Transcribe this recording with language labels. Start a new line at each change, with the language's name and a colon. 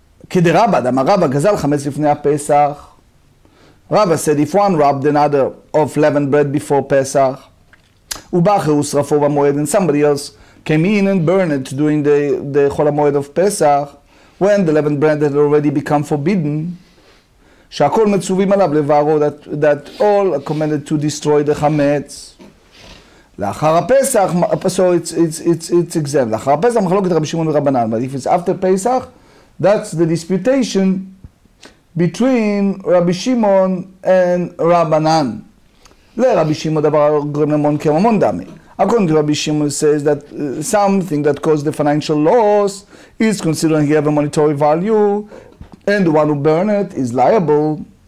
Hebrew: כדרבא, דאמר רבא גזל חמץ לפני הפסח.
English: Rabba said if one robbed another of leavened bread before Pesach,
Hebrew: ובאחר ושרפו במועד,
English: and somebody else came in and burned it during the חול המועד of Pesach, when the leavened bread had already become forbidden,
Hebrew: שהכל מצווים עליו לבערו,
English: that all are commanded to destroy the chametz.
Hebrew: לאחר הפסח,
English: so it's exempt.
Hebrew: לאחר הפסח מחלוקת רבי שמעון ורבנן,
English: but if it's after Pesach, that's the disputation between Rabbi Shimon and Rabbanan.
Hebrew: לרבי שמעון דבר גורם לממון כממון דמי.
English: According to Rabbi Shimon, says that something that caused the financial loss is considered he have a monetary value, and the one who burned it is liable.